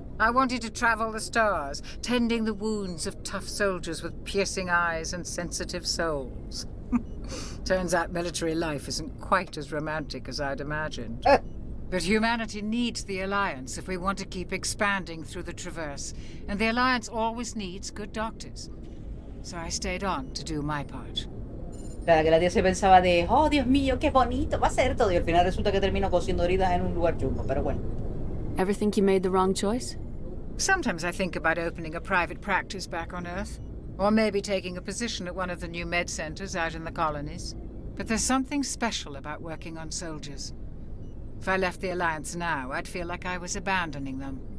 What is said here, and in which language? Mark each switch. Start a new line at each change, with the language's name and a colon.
English: I wanted to travel the stars, tending the wounds of tough soldiers with piercing eyes and sensitive souls. Turns out military life isn't quite as romantic as I'd imagined. But humanity needs the Alliance if we want to keep expanding through the Traverse, and the Alliance always needs good doctors. So I stayed on to do my part.
Spanish: Claro, que la tía se pensaba de, oh, Dios mío, qué bonito, va a ser todo. Y al final resulta que terminó cosiendo heridas en un lugar chungo, pero bueno.
English: Ever think you made the wrong choice? Sometimes I think about opening a private practice back on Earth. Or maybe taking a position at one of the new med centers out in the colonies. But there's something special about working on soldiers. If I left the Alliance now, I'd feel like I was abandoning them.